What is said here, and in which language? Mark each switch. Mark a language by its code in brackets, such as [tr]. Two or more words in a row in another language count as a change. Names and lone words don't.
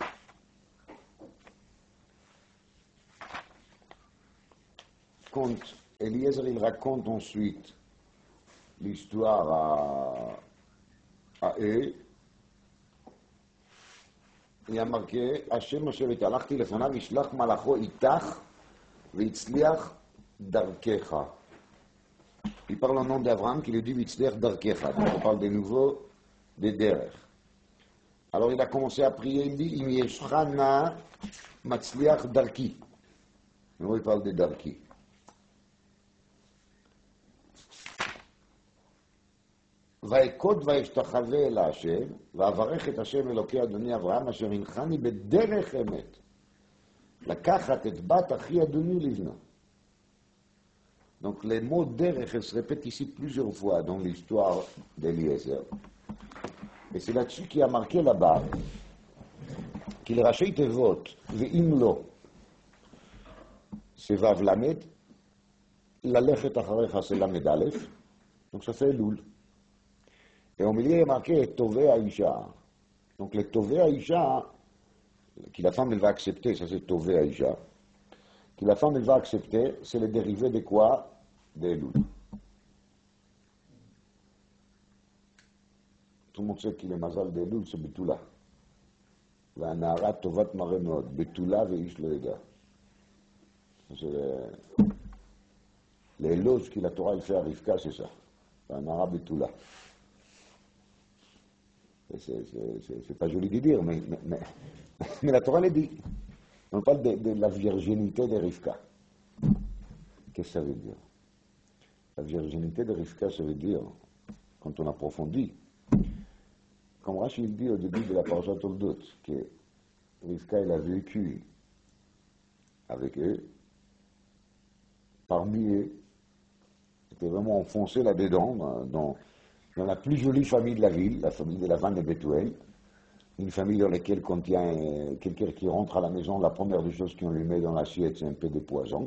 [fr] Quand Eliezer, il raconte ensuite l'histoire à eux, il y a marqué, [he] השם אשר התהלכתי לפניו ישלח מלאכו אתך, והצליח דרכך. [fr] Il parle au nom d'Abraham qui lui dit [he] והצליח דרכך. [fr] Donc on parle de nouveau des Derech. Alors il a commencé à prier, il dit [he] אם ישך נא מצליח דרכי. [fr] Maintenant il parle de Darki. [he] ואקוד ואשתחווה אל השם, ואברך את השם אלוקי אדוני אברהם, אשר הנחני בדרך אמת. לקחת את בת אחי אדוני לבנה. [fr] Donc les mots derech se répètent ici plusieurs fois dans l'histoire d'Eliezer. Et c'est là-dessus qu'il y a marqué là-bas qu'il rachète et vote, ve'imlo, c'est [he] וו למד, ללכת אחריך [fr] c'est [he] למד אלף, [fr] donc ça fait Elul. Et au milieu il y a marqué [he] תאבה האשה. [fr] Donc le [he] תאבה האשה, [fr] que la femme elle va accepter, ça c'est [he] תאבה האשה, [fr] que la femme elle va accepter, c'est le dérivé de quoi? De Elul. Tout le monde sait que le mazal de Elul c'est Betula. [he] והנערה טובת מראה מאוד, בתולה ואיש לא ידע. [fr] C'est l'éloge que la Torah elle fait à Rivka, c'est ça. [he] והנערה בתולה. [fr] C'est pas joli de dire, mais la Torah le dit. On parle de la virginité de Rivka. Qu'est-ce que ça veut dire? La virginité de Rivka, ça veut dire, quand on approfondit, comme Rashi dit au début de la Parashat Toldot, que Rivka elle a vécu avec eux, parmi eux, était vraiment enfoncé là-dedans, dans la plus jolie famille de la ville, la famille de Lavan et Bethuel, une famille dans laquelle contient quelqu'un qui rentre à la maison, la première des choses qu'on lui met dans l'assiette, c'est un peu de poison.